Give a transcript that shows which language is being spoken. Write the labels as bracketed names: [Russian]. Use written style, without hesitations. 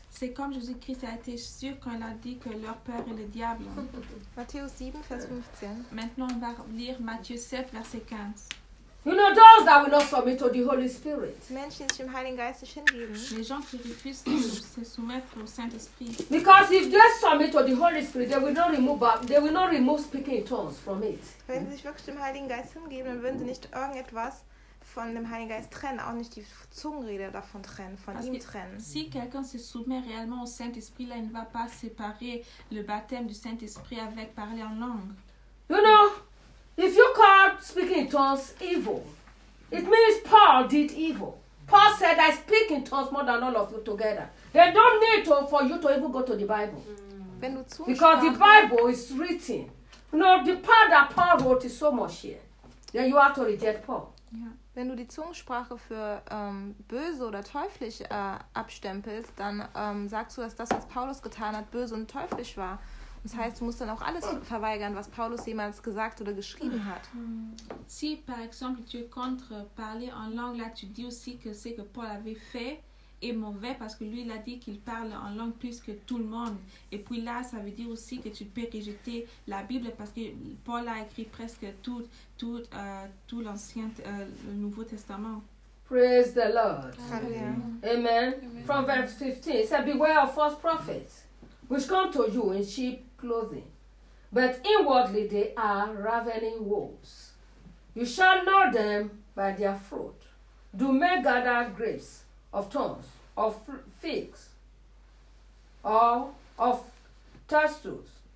[French] C'est comme Jésus-Christ a été sûr quand il a dit que leur père est le diable. [German] Matthäus 7, vers 15. [French] Maintenant, on va lire Matthieu 7, verset 15. [English] You know those that will not submit to the Holy Spirit. [German] Menschen, die sich dem Heiligen Geist hingeben. [French] Les gens qui refusent de se soumettre au Saint-Esprit. [English] Because if they submit to the Holy Spirit, they will not remove speaking in tongues from it. [German] Wenn sie sich wirklich dem Heiligen Geist hingeben, dann würden sie nicht irgendetwas von dem Heiligen Geist trennen, auch nicht die Zungenrede davon trennen, von ihm trennen. [French] Si quelqu'un se soumet réellement au Saint-Esprit, là, il ne va pas séparer le baptême du Saint-Esprit avec parler en langue. [English] You know. If you call speaking in tongues evil, it means Paul did evil. Paul said, I speak in tongues more than all of you together. They don't need to for you to even go to the Bible. Because the Bible is written. You know, the part that Paul wrote is so much here. Then you have to reject Paul. [German] Wenn du die Zungensprache für böse oder teuflisch abstempelst, dann sagst du, dass das, was Paulus getan hat, böse und teuflisch war. Das heißt, du musst dann auch alles verweigern, was Paulus jemals gesagt oder geschrieben hat. [French] Si, par exemple, tu es contre parler en langue, là, tu dis aussi que ce que Paul avait fait est mauvais, parce que lui, il a dit qu'il parle en langue plus que tout le monde. Et puis là, ça veut dire aussi que tu peux rejeter la Bible, parce que Paul a écrit presque tout l'Ancien, le Nouveau Testament. [English] Praise the Lord. Amen. Amen. From verse 15, it says, beware of false prophets, which come to you in sheep clothing, but inwardly they are ravening wolves. You shall know them by their fruit. Do men gather grapes of thorns, of figs, or of thistles?